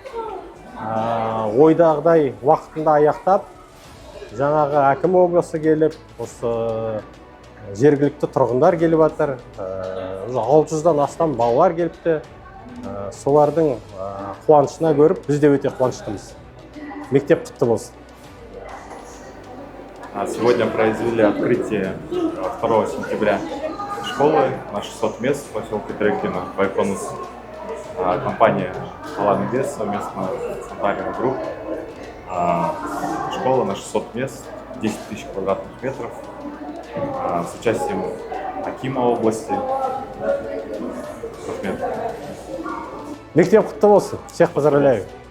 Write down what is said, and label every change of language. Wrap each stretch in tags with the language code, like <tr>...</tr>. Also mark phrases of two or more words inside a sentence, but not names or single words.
<kk>Ойдағыдай уақытында аяқтап, жаңағы әкім облысы келіп, осы жергілікті тұрғындар келіп жатыр. 600-дан астам балалар келіпті. Солардың қуанышына көріп, біз де өте қуаныштымыз. Мектеп құтты болсын.</kk> <ru>Сегодня произвели открытие 2 сентября школы на 600 мест в поселке Дрекино, Байконус. Компания «Алан Инвест» совместно с Центральной групп. Школа на 600 мест, 10 000 квадратных метров, с участием Акима области.</ru> <kk>Мектеп құтты болсын.</kk> <ru>Всех поздравляю.</ru>